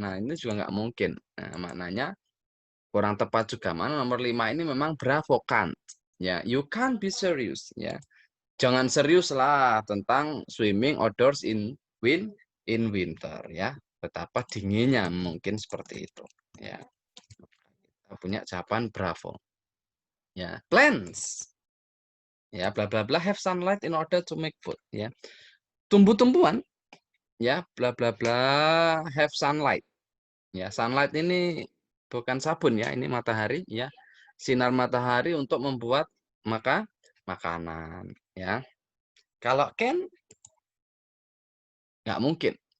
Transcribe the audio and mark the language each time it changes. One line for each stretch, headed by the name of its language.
Indonesian: Nah, ini juga nggak mungkin. Nah, maknanya kurang tepat juga. Mana nomor 5 ini memang bravo can't.
English: Ya, you can't be serious ya.
Indonesian: Jangan serius lah tentang
English: swimming outdoors in winter
Indonesian: ya. Betapa dinginnya mungkin seperti itu ya. Kita punya jawaban bravo. Ya, plants.
English: Ya, bla bla bla have sunlight in order to make food ya.
Indonesian: Tumbuh-tumbuhan ya,
English: bla bla bla have sunlight.
Indonesian: Ya, sunlight ini bukan sabun ya, ini matahari ya. Sinar matahari untuk membuat makanan ya. Kalau can nggak mungkin.